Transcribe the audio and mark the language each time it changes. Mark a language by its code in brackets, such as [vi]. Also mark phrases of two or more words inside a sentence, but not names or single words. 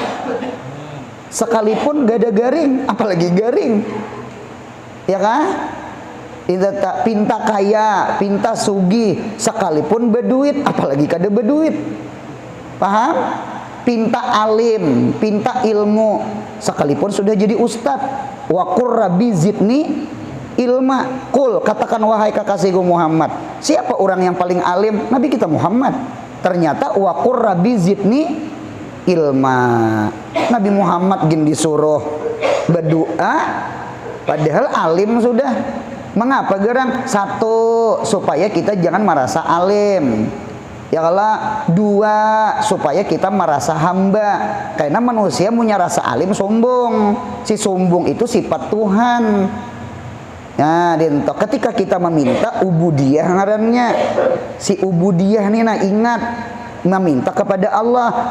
[bjn] Sekalipun gak ada garing, apalagi garing. Ya kan? Pinta kaya, pinta sugih, sekalipun berduit, apalagi kada berduit. Paham? Pinta alim, pinta ilmu, sekalipun sudah jadi ustad. [ar] وقل رب زدني علما. [bjn] Qul, katakan wahai kekasihku Muhammad. Siapa orang yang paling alim? Nabi kita Muhammad. [ar] Ternyata وقل رب زدني علما. [bjn] Nabi Muhammad gin disuruh berdoa, padahal alim sudah. Mengapa gerang? Satu, supaya kita jangan merasa alim. Ya kalau dua, supaya kita merasa hamba. Karena manusia punya rasa alim sombong. Si sombong itu sifat Tuhan. Nah, dinto ketika kita meminta ubudiyah ngarannya. Si ubudiyah nih, nah ingat, meminta kepada Allah.